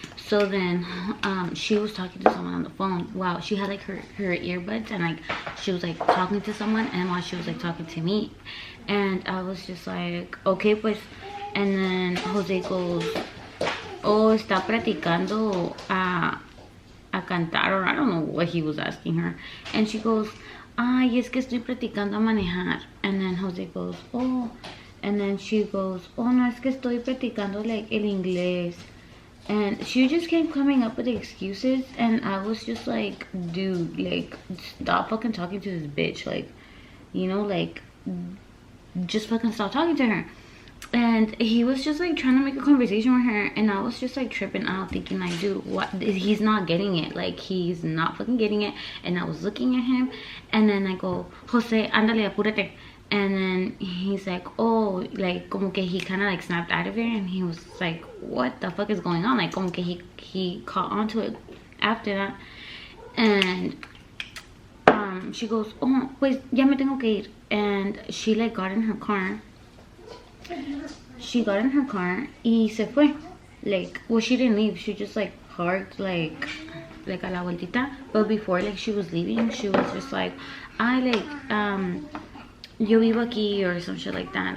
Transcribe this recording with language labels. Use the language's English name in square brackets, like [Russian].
[English] So then she was talking to someone on the phone. Wow, she had like her earbuds, and like she was like talking to someone, and while she was like talking to me, and I was just like, okay pues. And then Jose goes, oh, [Spanish] está practicando a cantar, [English] or I don't know what he was asking her. And she goes, [Spanish] ay, es que estoy practicando a manejar. [English] And then Jose goes, oh. And then she goes, oh no, [Spanish] es que estoy practicando [English] like el inglés. And she just kept coming up with excuses, and I was just like, dude, like, stop fucking talking to this bitch, like, you know, like, just fucking stop talking to her. And he was just like trying to make a conversation with her, and I was just like tripping out, thinking like, dude, what? He's not getting it, like, he's not fucking getting it. And I was looking at him, and then I go, Jose, [Spanish] ándale, apúrate. [English] And then he's like, oh, like, [Spanish] como que [English] he kind of like snapped out of it, and he was like, what the fuck is going on? Like, [Spanish] como que [English] he caught onto it after that. And she goes, oh, [Spanish] pues ya me tengo que ir. [English] And she like got in her car. She got in her car [Spanish] y se fue. [English] Like, well, she didn't leave. She just like parked like [Spanish] a la vueltita. [English] But before like she was leaving, she was just like, I like [Spanish] yo vivo aquí, [English] or some shit like that.